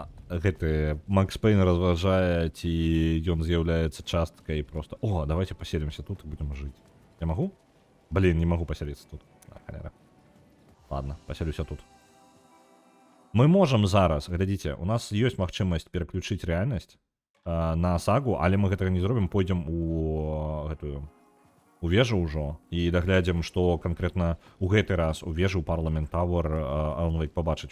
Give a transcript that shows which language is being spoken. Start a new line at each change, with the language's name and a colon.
Belarusian: Гэты Макс Пейн разважае, ці ён з'яўляецца часткай просто...
Russian: О, давайте поселимся тут и будем жить. Я могу? Блин, не могу поселиться тут. Халяра. Ладно, поселюся тут.
Belarusian: Мы можем зараз, глядзіце, у нас ёсць магчымасць пераключыць рэальнасць на сагу, але мы гэтага не зробім, пойдзем у гэтую у вежу ўжо і даглядзім, што канкрэтна у гэты раз у вежу Parliament Tower Alan Wake пабачыць.